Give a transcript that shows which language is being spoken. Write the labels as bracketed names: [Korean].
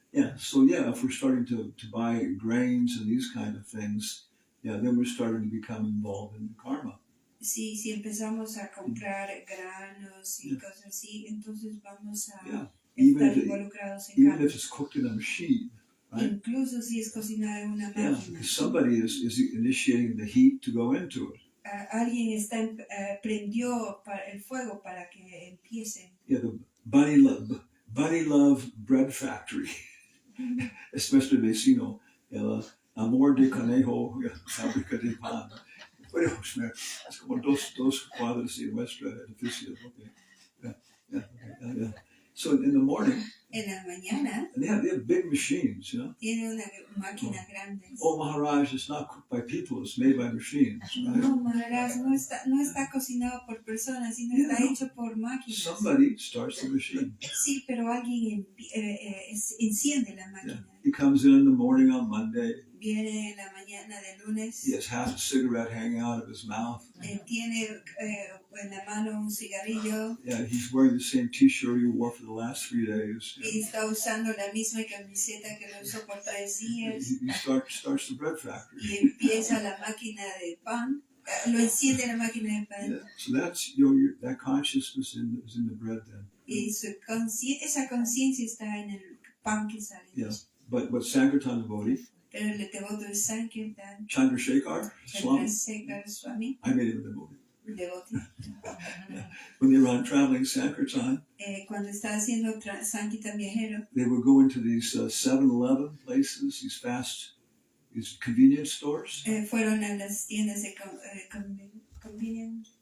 [English] Yeah, so if we're starting to buy grains and these kind of things, then we're starting to become involved in karma. [Spanish] Sí, si empezamos a comprar granos y cosas así, entonces vamos a estar involucrados en karma. [English] Even if it's cooked in a machine. Right? [Spanish] Incluso si es cocinado en una máquina. [English] Because somebody is initiating the heat to go into it. [Spanish] Alguien prendió el fuego para que empiece. [English] Yeah, the Bunny Love Bread Factory, especially [Spanish] vecino, [English] Amor de Conejo, [Spanish] fábrica de pan. Bueno, es como dos cuadras y nuestro edificio. [English] Okay. So in the morning, [Spanish] en la mañana, [English] and they have big machines, [Spanish] tiene una máquina grande. [English] Oh, Maharaj, it's not cooked by people, it's made by machines. Right? [Spanish] No, Maharaj, no está cocinado por personas, sino está hecho por máquinas. [English] Somebody starts the machine. [Spanish] Sí, pero alguien enciende la máquina. [English] He comes in the morning on Monday. [Spanish] Viene en la mañana de lunes. [English] He has half a cigarette hanging out of his mouth. [Spanish] Tiene en la mano un cigarrillo. [English] Yeah, he's wearing the same T-shirt he wore for the last 3 days. [Spanish] Y está usando la misma camiseta que lo usó por 3 días. [English] He starts the bread factory. [Spanish] Y empieza la máquina de pan. Lo enciende la máquina de pan. [English] Yeah, so that's that consciousness is in the bread then. [Spanish] Y esa conciencia está en el pan que sale. [English] Yeah, but Sankirtan devotee. [Spanish] Pero el devoto de Sankirtan, Chandrasekhar Swami, [English] I made him a devotee. Devotee. When they were on traveling Sankirtan, [Spanish] cuando estaba haciendo Sankirtan viajero, [English] they would go into these 7-Eleven places, these convenience stores. [Spanish] Fueron a las tiendas de convenience